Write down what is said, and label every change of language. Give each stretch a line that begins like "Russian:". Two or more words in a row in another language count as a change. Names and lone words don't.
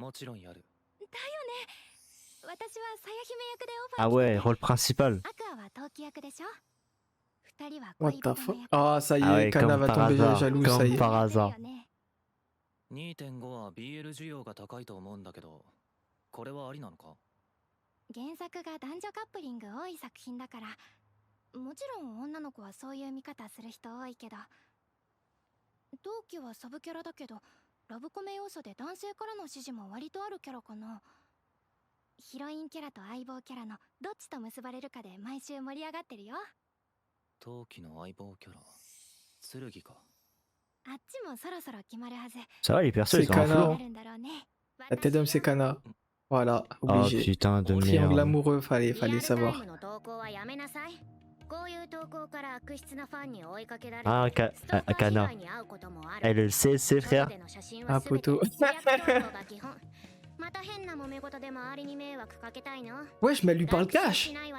Japanese: もちろんやる。だよね。私はさや姫役でオファー
French: Ah ouais, rôle principal.
Japanese: アクアは陶器役でしょ。二人は
English: What
Japanese: 恋
English: the
Japanese: 人
English: fuck?
Japanese: の役。
French: Ah ça y Ah est, ouais, Kana comme va par tomber hasard, jaloux, ça y comme est. par hasard.
Japanese: 2.5 は BL 需要が高いと思うんだけど、これはありなのか？原作が男女カップリング多い作品だから、もちろん女の子はそういう見方する人多いけど、陶器はサブキャラだけどラブコメ要素で男性からの支持も割とあるキャラかな。ヒロインキャラと相棒キャラのどっちと結ばれるかで毎週盛り上がってるよ。陶器の相棒キャラ、剣か。あっちもそろそろ決まるはず。
French: Ça va, les persos, C'est ils sont en Kana. flow.
Japanese: あるんだろうね。
French: La tête d'homme c'est Kana. Voilà, Oh obligé. putain de Triangle merde. amoureux, fallait savoir. Ah, Kana. Elle sait, c'est frère. Ah poteau. Wesh, mais elle lui parle cash.